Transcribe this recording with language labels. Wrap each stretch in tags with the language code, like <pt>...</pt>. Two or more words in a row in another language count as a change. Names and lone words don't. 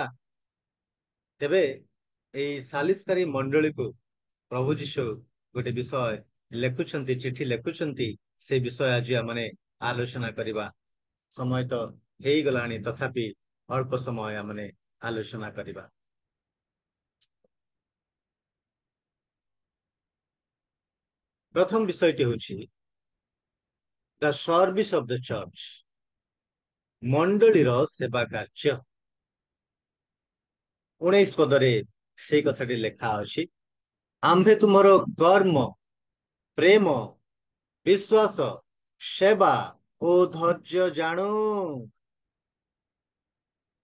<or>ତେବେ ଏଇ ସାଲିସକାରୀ ମଣ୍ଡଳୀକୁ ପ୍ରଭୁ ଯୀଶୁ ଗୋଟେ ବିଷୟ ଲେଖୁଛନ୍ତି, ଚିଠି ଲେଖୁଛନ୍ତି। ସେ ବିଷୟ ଆଜି ଆମେ ଆଲୋଚନା କରିବା। ସମୟ ତ ହେଇଗଲାଣି, ତଥାପି ଅଳ୍ପ ସମୟ ଆମେ ଆଲୋଚନା କରିବା। ପ୍ରଥମ ବିଷୟଟି ହେଉଛି</or> <en>the service of the church,</en> <or>ମଣ୍ଡଳୀର ସେବା କାର୍ଯ୍ୟ। 19 ପଦରେ ସେଇ କଥାଟି ଲେଖା ଅଛି, ଆମ୍ଭେ ତୁମର କର୍ମ, ପ୍ରେମ, ବିଶ୍ୱାସ, ସେବା ଓ ଧୈର୍ଯ୍ୟ ଜାଣୁ।</or>